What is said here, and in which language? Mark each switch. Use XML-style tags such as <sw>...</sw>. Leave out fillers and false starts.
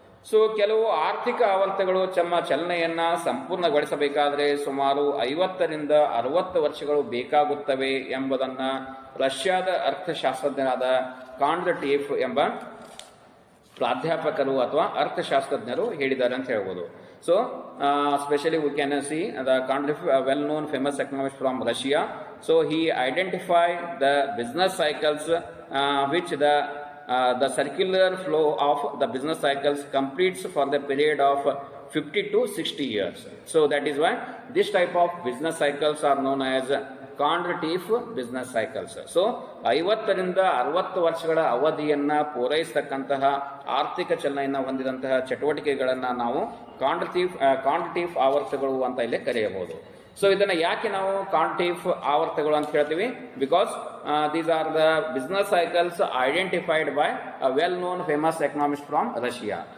<kn>So ಕೆಲವು ಆರ್ಥಿಕ ಆವರ್ತಗಳು ತಮ್ಮ ಚಲನೆಯನ್ನ ಸಂಪೂರ್ಣಗೊಳಿಸಬೇಕಾದರೆ ಸುಮಾರು 50 ರಿಂದ 60 ವರ್ಷಗಳು ಬೇಕಾಗುತ್ತವೆ ಎಂಬುದನ್ನ ರಷ್ಯಾದ ಅರ್ಥಶಾಸ್ತ್ರಜ್ಞರಾದ ಕಾಂಡ್ರ್ ಟೀಫ್ ಎಂಬ ಪ್ರಾಧ್ಯಾಪಕರು ಅಥವಾ ಅರ್ಥಶಾಸ್ತ್ರಜ್ಞರು ಹೇಳಿದ್ದಾರೆ ಅಂತ ಹೇಳ್ಬೋದು.</kn> <en>So specially we can see the Kondratiev well known famous economist from Russia. So he identify the business cycles which the circular flow of the business cycles completes for the period of 50 to 60 years. So that is why this type of business cycles are known as Kondratiev business cycles.</en> <kn>So 50 ರಿಂದ 60 ವರ್ಷಗಳ ಅವಧಿಯನ್ನ ಪೂರೈಸತಕ್ಕಂತಹ ಆರ್ಥಿಕ ಚಲನೆಯನ್ನು ಹೊಂದಿದಂತಹ ಚಟುವಟಿಕೆಗಳನ್ನ ನಾವು ಕಾಂಡ್ರ್-ಟೀಫ್ ಆವರ್ತಗಳು ಅಂತ ಇಲ್ಲಿ ಕರೆಯಬಹುದು. So ಇದನ್ನ ಯಾಕೆ ನಾವು ಕಾಂಟ್ರ್-ಟೀಫ್ ಆವರ್ತಗಳು ಅಂತ ಹೇಳ್ತೀವಿ?</kn> <en>Because these are the business cycles identified by a well known famous economist from Russia.</en>